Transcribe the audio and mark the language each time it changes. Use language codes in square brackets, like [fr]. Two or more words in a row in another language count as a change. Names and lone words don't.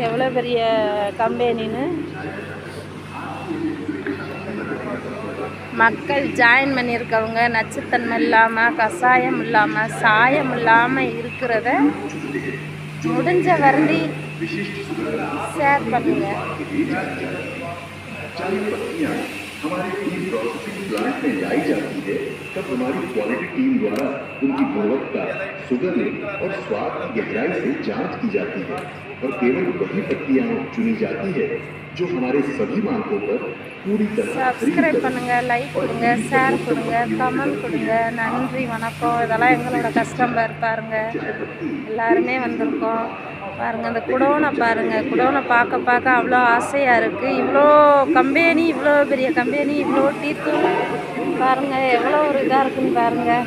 [ta] எவ்வளோ பெரிய கம்பெனின்னு மக்கள் ஜாயின் பண்ணியிருக்கவங்க நச்சுத்தன்மை இல்லாமல், கஷாயம் இல்லாமல், சாயம் இல்லாமல் இருக்கிறத முடிஞ்ச வரண்டி ஷேர் பண்ணுங்கள். [hi] हमारे टीम [en] processing plant [hi] में लाई जाती है, तब हमारी [en] quality team [hi] द्वारा उनकी गुणवत्ता, सुगंध और स्वाद की गहराई से जांच की जाती है और केवल वही प्रक्रियाएं चुनी जाती है जो हमारे सभी मानकों पर पूरी तरह [ta] சப்ஸ்கிரைப் பண்ணுங்க, லைக் கொடுங்க, ஷேர் கொடுங்க, கமெண்ட் கொடுங்க. நன்றி, வணக்கம். இதெல்லாம் எங்களோட கஸ்டமர் பாருங்க, எல்லாருமே வந்திருக்கோம் பாருங்க. அந்த குடோனை பாருங்க, குடோனை பார்க்க பார்க்க அவ்வளோ ஆசையாக இருக்குது. இவ்வளோ கம்பெனி, இவ்வளோ பெரிய கம்பெனி, இவ்வளோ டீ தூள் பாருங்க, எவ்வளோ ஒரு இதாக இருக்குன்னு பாருங்க.